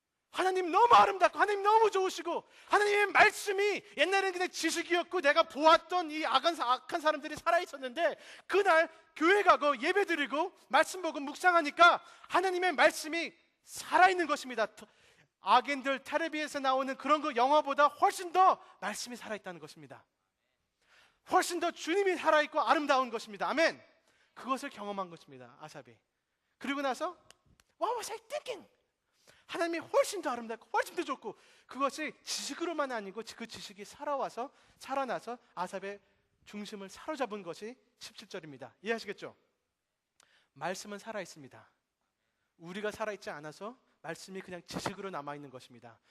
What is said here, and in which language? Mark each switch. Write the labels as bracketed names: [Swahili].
[Korean] 하나님 너무 아름답고 하나님 너무 좋으시고 하나님의 말씀이 옛날에는 그냥 지식이었고 내가 보았던 이 악한 사람들이 살아있었는데 그날 교회 가고 예배드리고 말씀 보고 묵상하니까 하나님의 말씀이 살아있는 것입니다. 악인들 텔레비에서 나오는 그런 거 영화보다 훨씬 더 말씀이 살아있다는 것입니다. 훨씬 더 주님이 살아있고 아름다운 것입니다. 아멘. 그것을 경험한 것입니다. 아삽이. 그리고 나서 [English] What was I thinking? [Korean] 하나님이 훨씬 더 아름답고 훨씬 더 좋고 그것이 지식으로만 아니고 그 지식이 살아나서 아삽의 중심을 사로잡은 것이 17절입니다. 이해하시겠죠? 말씀은 살아있습니다. 우리가 살아있지 않아서 말씀이 그냥 지식으로 남아있는 것입니다.